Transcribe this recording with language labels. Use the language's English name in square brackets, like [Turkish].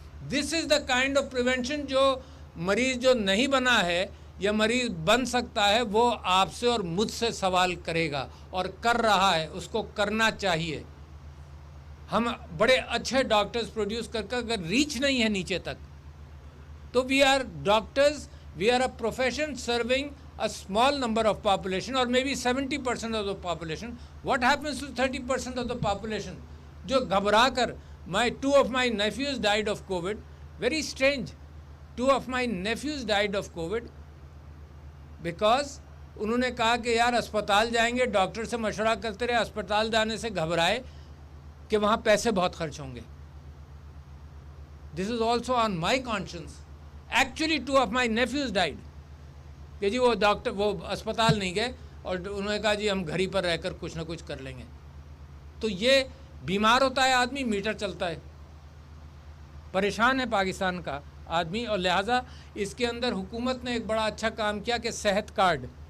[English] this is the kind of prevention [Urdu] جو مریض جو نہیں بنا ہے یا مریض بن سکتا ہے وہ آپ سے اور مجھ سے سوال کرے گا, اور کر رہا ہے, اس کو کرنا چاہیے. ہم بڑے اچھے ڈاکٹرز پروڈیوس کر کر اگر ریچ نہیں ہے نیچے تک تو [English] We are doctors, we are a profession serving a small number of population or maybe 70% of the population. What happens to 30% of the population [Urdu] جو گھبرا کر, [English] two of my nephews died of COVID. Very strange. 2 of my nephews died of COVID because [Urdu] انہوں نے کہا کہ یار اسپتال جائیں گے, ڈاکٹر سے مشورہ کرتے رہے, اسپتال جانے سے گھبرائے کہ وہاں پیسے بہت خرچ ہوں گے. [English] This is also on my conscience. Actually 2 of my nephews died. [Urdu] کہ جی وہ ڈاکٹر وہ اسپتال نہیں گئے اور انہوں نے کہا جی ہم گھر ہی پر رہ کر کچھ نہ کچھ کر لیں گے. تو یہ بیمار ہوتا ہے آدمی, میٹر چلتا ہے, پریشان ہے پاکستان کا آدمی, اور لہٰذا اس کے اندر حکومت نے ایک بڑا اچھا کام کیا کہ صحت کارڈ.